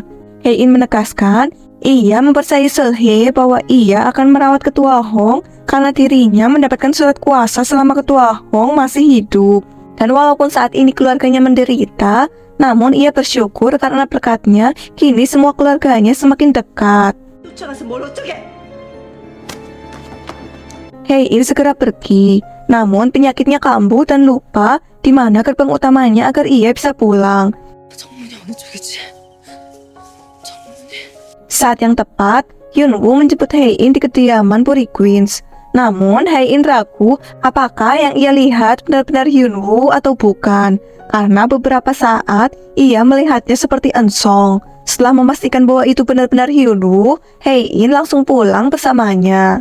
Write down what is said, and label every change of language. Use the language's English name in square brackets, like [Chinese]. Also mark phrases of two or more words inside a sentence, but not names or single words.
[Indonesian] Hae-in menegaskan, ia mempercayai Seolhae bahwa ia akan merawat Ketua Hong karena dirinya mendapatkan surat kuasa selama Ketua Hong masih hidup. Dan walaupun saat ini keluarganya menderita, namun ia bersyukur karena berkatnya kini semua keluarganya semakin dekat. [Korean] 쫓아가서 뭘 어쩌게? [Indonesian] Hae-in segera pergi. Namun penyakitnya kambuh dan lupa di mana gerbang utamanya agar ia bisa pulang. [Korean] 정문이 어느 쪽이지? 정문이... [Indonesian] Saat yang tepat, Hyunwoo menjemput Hae-in di kediaman Puri Queens. Namun Hae-in ragu apakah yang ia lihat benar-benar Hyunwoo atau bukan, karena beberapa saat ia melihatnya seperti Eun-sung. Setelah memastikan bahwa itu benar-benar Hyunwoo, Hae-in langsung pulang bersamanya.